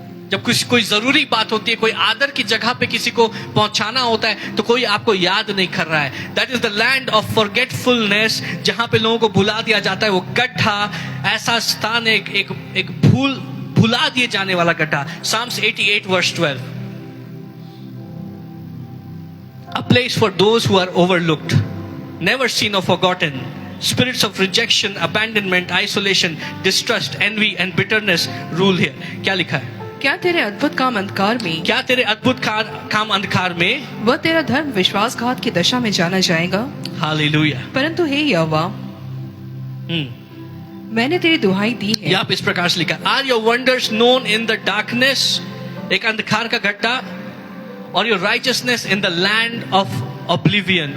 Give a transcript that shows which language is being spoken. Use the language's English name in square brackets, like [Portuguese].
[Hindi] जब कोई जरूरी बात होती है, कोई आदर की जगह पे किसी को पहुंचाना होता है, तो कोई आपको याद नहीं कर रहा है। [English] that is the land of forgetfulness, [Hindi] जहां पे लोगों को भुला दिया जाता है। वो गड्ढा ऐसा स्थान है, एक भुला दिए जाने वाला गड्ढा। [English] Psalms 88 verse 12। A place for those who are overlooked, never seen or forgotten. Spirits of rejection, abandonment, isolation, distrust, envy and bitterness rule here. [Hindi] क्या लिखा है? क्या तेरे अद्भुत काम अंधकार में, क्या तेरे अद्भुत काम अंधकार में, वह तेरा धर्म विश्वासघात की दशा में जाना जाएगा। हालेलुया। परंतु हे यहोवा, मैंने तेरी दुहाई दी है। यहाँ पे इस प्रकार से लिखा, [English] are your wonders known in the darkness, [Hindi] एक अंधकार का गड्ढा, [English] और your righteousness in the land of oblivion.